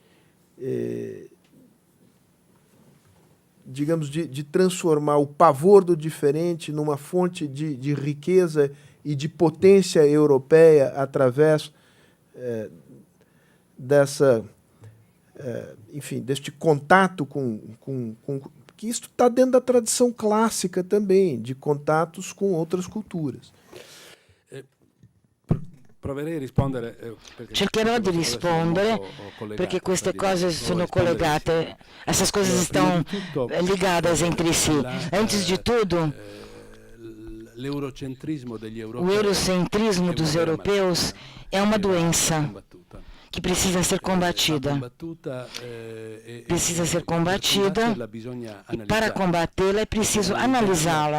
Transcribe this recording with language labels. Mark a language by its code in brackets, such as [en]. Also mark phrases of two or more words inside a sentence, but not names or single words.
[pt] digamos, de transformar o pavor do diferente numa fonte de riqueza e de potência europeia através deste contato que isso está dentro da tradição clássica também, de contatos com outras culturas. [it] Cercherò di rispondere perché queste cose sono collegate, [pt] essas coisas estão ligadas entre si. Antes de tudo, o eurocentrismo dos europeus é uma doença que precisa ser combatida. Precisa ser combatida e para combatê-la é preciso analisá-la.